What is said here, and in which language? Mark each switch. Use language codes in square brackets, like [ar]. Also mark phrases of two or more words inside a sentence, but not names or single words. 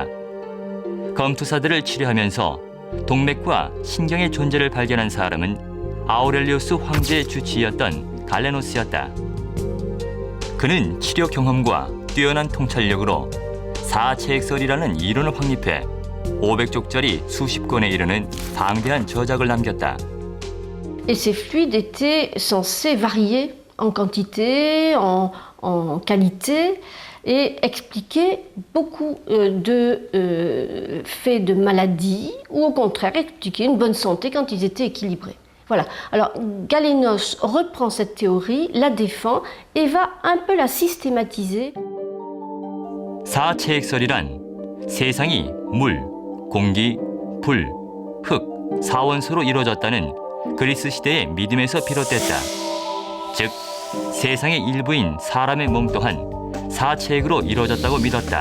[ko] 검투사들을 치료하면서 동맥과 신경의 존재를 발견한 사람은 아우렐리우스 황제의 주치의였던 갈레노스였다. 그는 치료 경험과 뛰어난 통찰력으로 사체액설이라는 이론을 확립해 500쪽짜리 수십 권에 이르는 방대한 저작을 남겼다. [fr] Et ces fluides étaient censés varier en quantité, en qualité et expliquer beaucoup de faits de maladies ou au contraire expliquer une bonne santé quand ils étaient équilibrés. Voilà. Alors Galénos reprend cette théorie, la défend et va un peu la systématiser. [ko] 사체액설이란 세상이 물, 공기, 불, 흙, 사원소로 이루어졌다는 그리스 시대의 믿음에서 비롯됐다. 즉, 세상의 일부인 사람의 몸 또한 사체액으로 이루어졌다고 믿었다.